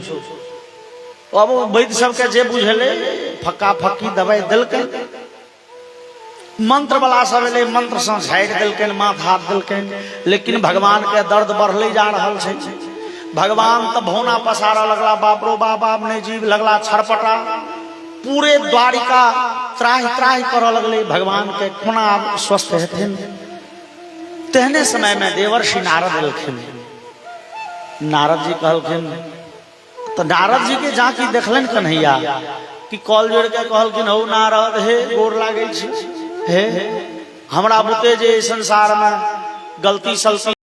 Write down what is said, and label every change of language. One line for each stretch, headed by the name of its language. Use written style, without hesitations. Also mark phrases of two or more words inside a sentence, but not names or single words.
Maithili: अब वैद्य सबके जे बुझेले फक्का फक्की दवाई दिलकै। मंत्र वाला सब एले, मंत्र से झाड़ि दिलकैन, माथ हाथ दिलकैन, लेकिन भगवान के दर्द बढ़ले जा रहल छै। भगवान तो भौना पसारा लगला, बाप रो बाप आब नहीं जीव, लगला छरपटा। पूरे द्वारिका त्राहि त्राहि करऽ लगले भगवान के कोना आब स्वस्थ हेथिन। तेहने समय में देवर्षि नारद एलखिन। नारद जी कहलखिन, तो नारद जी के जाकी देखलन कन्हैया कि कॉल जोड़ के कहलखिन हौ नारद हे गोर लागे छी, हे हमरा बुते जे संसार में गलती सलती